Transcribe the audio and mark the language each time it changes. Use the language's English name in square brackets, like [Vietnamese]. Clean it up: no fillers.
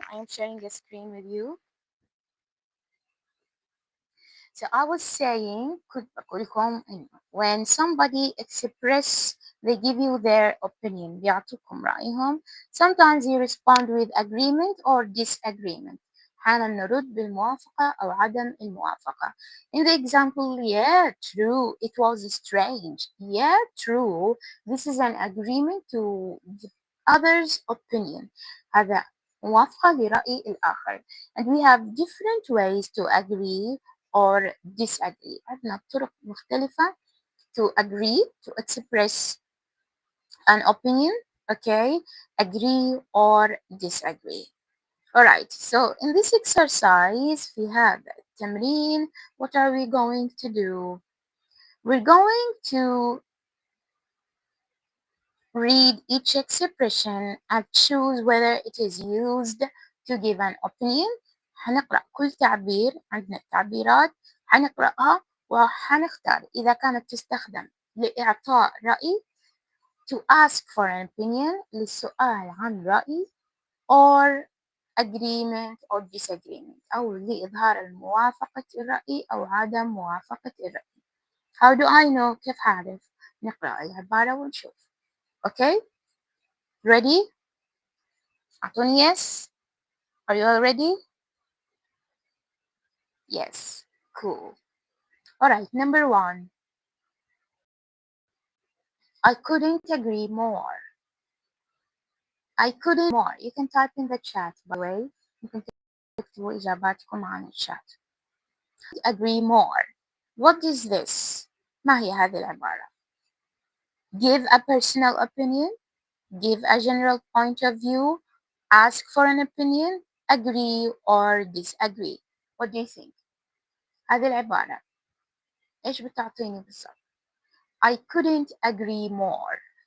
[English] I am sharing the screen with you. So I was saying, [Arabic] كنت بقولكم إنه [English] when somebody express, they give you their opinion, [Arabic] بيعطوكم رأيهم. [English] Sometimes you respond with agreement or disagreement. [Arabic] أحيانا نرد بالموافقة أو عدم الموافقة. [English] In the example, yeah, true, it was strange. Yeah, true, this is an agreement to the other's opinion. [Arabic] هذا موافقة لرأي الآخر. [English] And we have different ways to agree or disagree. [Arabic] عندنا طرق مختلفة [English] to agree, to express an opinion, okay, agree or disagree. Alright, so in this exercise [Arabic] في هذا التمرين, [English] what are we going to do? We're going to read each expression and choose whether it is used to give an opinion, [Arabic] حنقرأ كل تعبير، عندنا التعبيرات حنقرأها وحنختار إذا كانت تستخدم لإعطاء رأي [English] to ask for an opinion [Arabic] للسؤال عن رأي [English] or agreement or disagreement [Arabic] أو لإظهار الموافقة الرأي أو عدم موافقة الرأي. [English] How do I know؟ [Arabic] كيف هعرف؟ نقرأ العبارة ونشوف. [English] Okay? Ready؟ أعطوني yes. Are you all ready؟ Yes. Cool. Alright, number 1. I couldn't agree more. I couldn't more. You can type in the chat, by the way. [Arabic] ممكن تكتبوا إجاباتكم عن الشات. [English] Agree more. What is this؟ [Arabic] ما هي هذه العبارة؟ [English] Give a personal opinion. Give a general point of view. Ask for an opinion. Agree or disagree. What do you think؟ [Arabic] هذه العبارة إيش بتعطيني بالضبط؟ [English] I couldn't agree more.